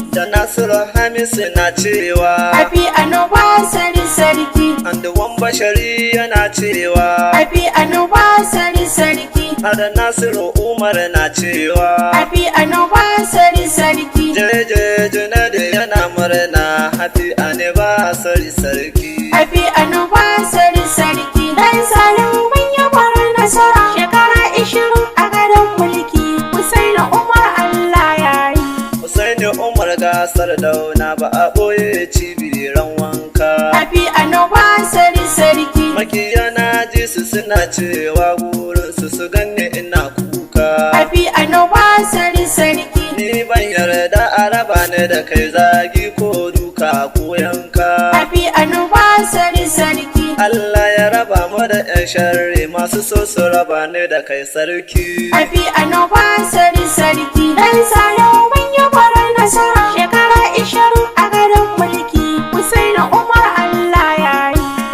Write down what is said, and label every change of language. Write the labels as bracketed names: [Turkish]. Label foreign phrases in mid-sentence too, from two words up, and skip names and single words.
[Hausa] da Nasiru Hamisu na cewa, [English] Happy anniversary sarki. [Hausa] and Wamba Shari yana cewa, [English] Happy anniversary sarki. [Hausa] har Nasiru Umar na cewa, [English] Happy anniversary sarki. [Hausa] Jeje Junaidu yana murna, [English] happy anniversary sarki. Happy anniversary sarki. [Hausa] Dan Salihu mun yi kwarar nasara. Shekara ishirin a gadon mulki, Hussaini Umar Allah ya yi. Hussaini Umar ga Sardauna ba a ɓoye cibiran wanka. [English] Happy anniversary sarki. [Hausa] Makiya na ji su suna cewa burinsu su ganni ina kuka. [English] Happy anniversary sarki. [Hausa] Ni ban yarda a raba ni da kai zagi ko duka ko yanka. [English] Happy anniversary sarki. [Hausa] Allah ya raba mu da ƴan sharri masu so su raba ni da kai sarki. [English] Happy anniversary sarki. [Hausa] Dan Salihu mun yi kwarar nasara. Shekara ishirin a gadon mulki, Hussaini Umar Allah ya yi.